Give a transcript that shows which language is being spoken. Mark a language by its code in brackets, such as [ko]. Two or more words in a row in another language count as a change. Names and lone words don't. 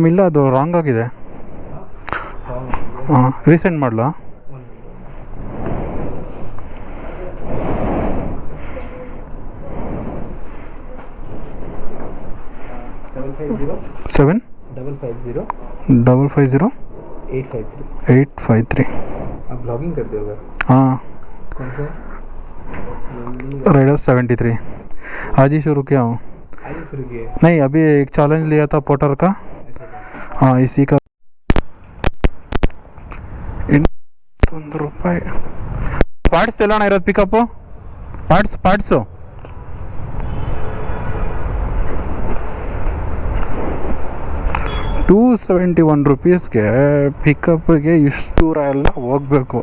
[kn] ಇಲ್ಲ, ಅದು ರಾಂಗ್ ಆಗಿದೆ. ಹಾಂ, ರೀಸೆಂಡ್ ಮಾಡಲಾ? ಸೆವೆನ್ 550 853. [hi] आप ब्लॉगिंग करते हो? हाँ, कौन सा? राइडर 73 आज ही शुरू किया हूँ. आज ही शुरू किए? नहीं, अभी एक चैलेंज लिया था पोर्टर का. हाँ, इसी का [kn] ₹1 ಪಾರ್ಟ್ಸ್ ಎಲ್ಲ ಇರೋದು ಪಿಕಪ್ಪು. ಪಾರ್ಟ್ಸು ₹271 ಪಿಕಪ್ಗೆ ಇಷ್ಟು ದೂರ ಎಲ್ಲ ಹೋಗಬೇಕು.